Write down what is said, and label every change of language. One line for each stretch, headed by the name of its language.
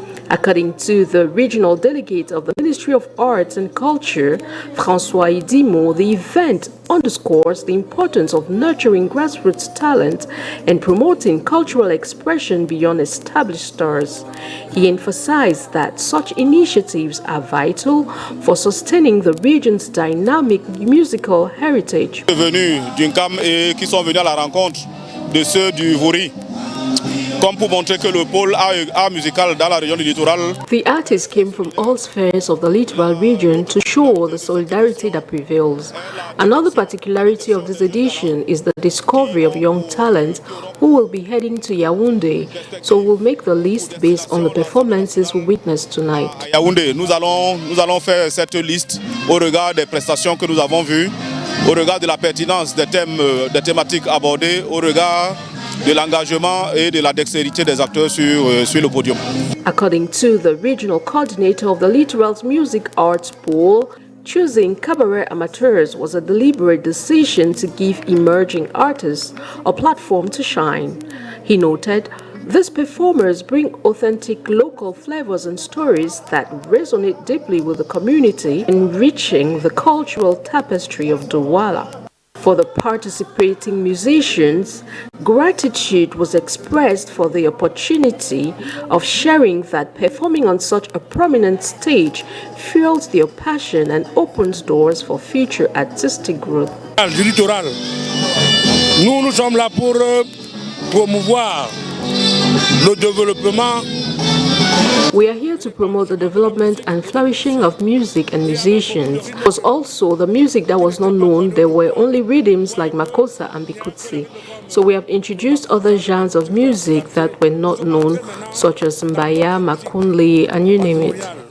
English: According to the regional delegate of the Ministry of Arts and Culture, François Idimo, the event underscores the importance of nurturing grassroots talent and promoting cultural expression beyond established stars. He emphasized that such initiatives are vital for sustaining the region's dynamic musical heritage.
French: Venus du CAM et qui sont venus à la rencontre de ceux du Vouri, comme pour montrer que le pôle art musical dans la région du littoral.
English: The artists came from all spheres of the littoral region to show the solidarity that prevails. Another particularity of this edition is the discovery of young talent who will be heading to Yaoundé, so we'll make the list based on the performances we witnessed tonight.
French: À Yaoundé, nous allons faire cette liste au regard des prestations que nous avons vues, au regard de la pertinence des thématiques abordées, au regard de l'engagement et de la dextérité des acteurs sur le podium.
English: According to the regional coordinator of the Littoral's Music Arts Pool, choosing cabaret amateurs was a deliberate decision to give emerging artists a platform to shine. He noted, these performers bring authentic local flavors and stories that resonate deeply with the community, enriching the cultural tapestry of Douala. For the participating musicians, gratitude was expressed for the opportunity of sharing that performing on such a prominent stage fuels their passion and opens doors for future artistic growth.
French: Du littoral, nous sommes là pour promouvoir le développement.
English: We are here to promote the development and flourishing of music and musicians. It was also the music that was not known. There were only rhythms like Makossa and Bikutsi. So we have introduced other genres of music that were not known, such as Mbaya, Makunli, and you name it.